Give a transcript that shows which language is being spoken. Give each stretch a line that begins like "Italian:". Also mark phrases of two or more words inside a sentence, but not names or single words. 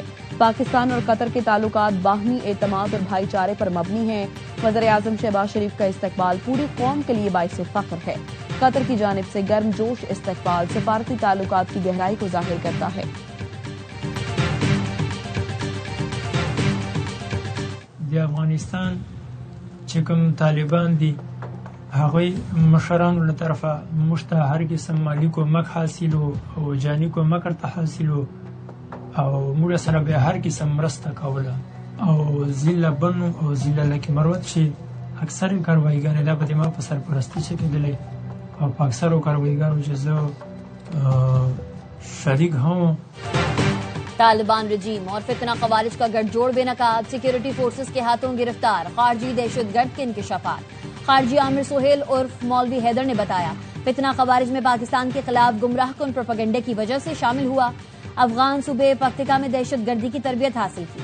Urdu: پاکستان اور قطر کے تعلقات باہمی اعتماد اور بھائی چارے پر مبنی ہیں. وزیر اعظم شہباز شریف کا استقبال پوری قوم کے لیے باعث فخر ہے. قطر کی جانب سے گرمجوش استقبال سفارتی تعلقات کی گہرائی کو ظاہر کرتا ہے.
Pashto: अफगानिस्तान چې کوم طالبان دي هغوی مشرانو له طرفه موږ ته هر قسم مالي کومک حاصلو او جاني کومک ورته حاصلو او موږ سره به هر قسم مرسته کوله او ضلع بنو او ضلع لکه مروت چې اکثر کاروایګانې دا به ما په سرپرستی چې کېدلې او په اکثرو کاروایګانو چې زه شریک هم
Urdu: طالبان رجیم اور فتنہ خوارج کا گٹھ جوڑ بے نقاب,
English: security forces
Urdu: کے ہاتھوں گرفتار خارجی دہشت گرد کے انکشافات. خارجی امیر سہیل عرف مولوی حیدر نے بتایا، فتنہ خوارج میں پاکستان کے خلاف گمراہ کن پروپیگنڈے کی وجہ سے شامل ہوا. افغان صوبے پکتیکا میں دہشت گردی کی تربیت حاصل کی.